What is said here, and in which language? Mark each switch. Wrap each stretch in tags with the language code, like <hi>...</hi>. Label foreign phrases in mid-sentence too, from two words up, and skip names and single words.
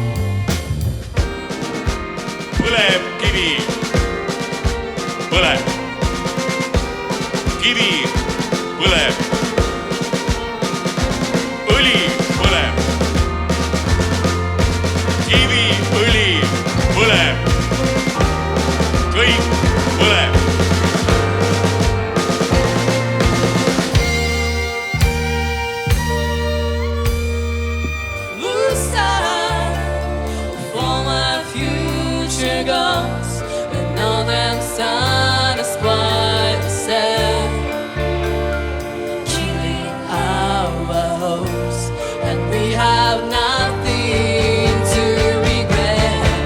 <et>Põleb kivi, põleb. Kivi põleb. Õli põleb. Kivi, õli põleb. Kõik põleb.</et> <en>Lose sight of all my future goals, and all them satisfied myself, killing our hopes, and we have nothing to regret.</en>